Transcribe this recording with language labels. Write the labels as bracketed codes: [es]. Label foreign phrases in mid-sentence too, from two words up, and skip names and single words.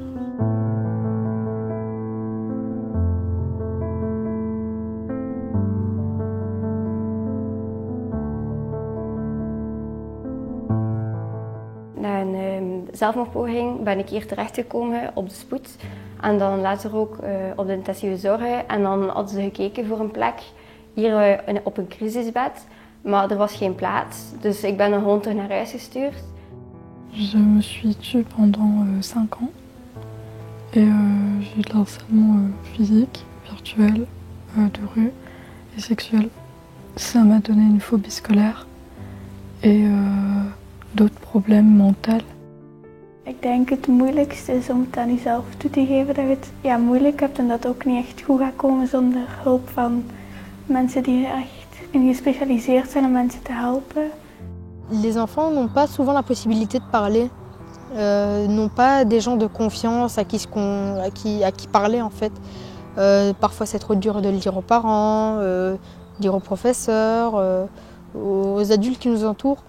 [nl] Na een zelfmoordpoging ben ik hier terechtgekomen op de spoed en dan later ook op de intensieve zorgen. En dan hadden ze gekeken voor een plek hier op een crisisbed, maar er was geen plaats. Dus ik ben gewoon terug naar huis gestuurd. [fr] Je me suis tue pendant 5 ans et j'ai eu de l'harcèlement physique, virtuel, de rue et sexuel. Ça m'a donné une phobie scolaire et d'autres problèmes mentaux. [nl] Ik denk het moeilijkste is om het aan jezelf toe te geven dat je het moeilijk hebt en dat het ook niet echt goed gaat komen zonder hulp van mensen die echt gespecialiseerd zijn om mensen te helpen. [fr] Les enfants n'ont pas souvent la possibilité de parler, n'ont pas des gens de confiance à qui parler en fait. Parfois c'est trop dur de le dire aux parents, dire aux professeurs, aux adultes qui nous entourent.